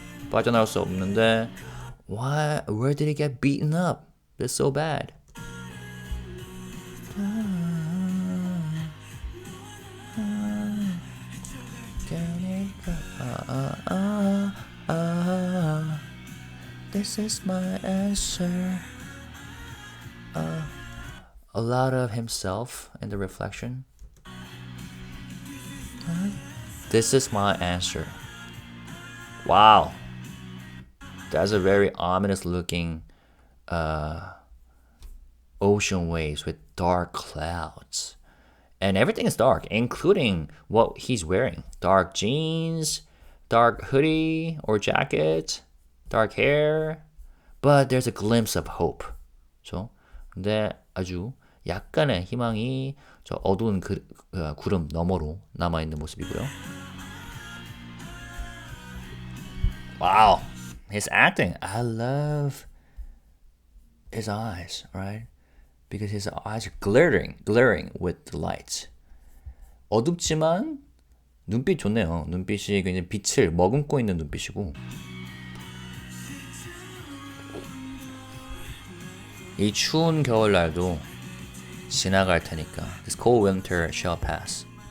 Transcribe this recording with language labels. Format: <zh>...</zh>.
<ko>빠져나올 수 없는데</ko> <en>why? Where did he get beaten up? That's so bad. This is my answer. A lot of himself in the reflection. This is my answer. Wow. That's a very ominous looking ocean waves with dark clouds. And everything is dark, including what he's wearing. Dark jeans, dark hoodie or jacket, dark hair. But there's a glimpse of hope.</en> <ko>그렇죠? 근데 아주 약간의 희망이 저 어두운 구름 너머로 남아있는 모습이고요.</ko> <en>Wow. His acting. I love his eyes, right? because his eyes are glaring with the lights.</en> <ko>어둡지만 눈빛 좋네요. 눈빛이 굉장히 빛을 머금고 있는 눈빛이고 이 추운 겨울날도 지나갈 테니까</ko> <en>This cold winter shall pass.</en>